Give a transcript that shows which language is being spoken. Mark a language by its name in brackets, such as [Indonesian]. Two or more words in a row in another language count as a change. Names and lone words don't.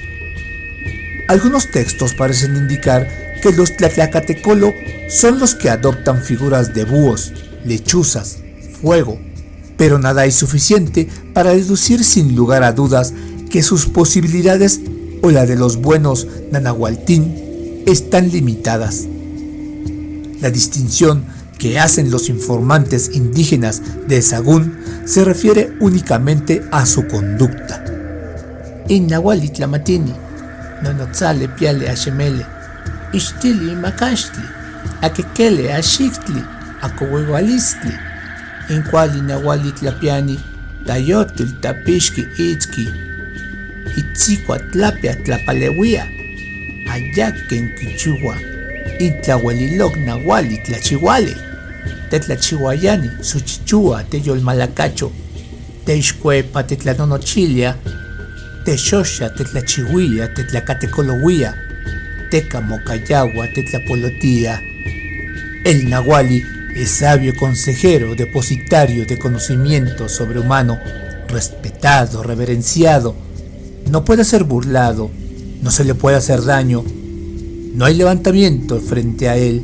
[Spanish] Algunos textos parecen indicar que los tlatlacatecolo son los que adoptan figuras de búhos, lechuzas, fuego, pero nada hay suficiente para deducir sin lugar a dudas que sus posibilidades o la de los buenos nanahualtín están limitadas. La distinción que hacen los informantes indígenas de Sahagún se refiere únicamente a su conducta. [Nahuatl languages] Innahuali tlamatini, nonotzale piale ashemele, ishtili makashtli, akekele ashictli, akohuehualistli, incuali nahuali tlapiani, tayotil tapishki itzki, itzicua tlapia tlapalewia, ayaken quichua, intlahueliloc nahuali tlachihuale, tetlachihuayani, suchichua, teyolmalacacho, teixcuepa tetlanonochilia, texoxa, tetlachihuia, tetlacatecolohuia, tecamocayagua, tetlapolotía. [Spanish] El nahuali es sabio consejero, depositario de conocimiento sobrehumano, respetado, reverenciado. No puede ser burlado, no se le puede hacer daño, no hay levantamiento frente a él.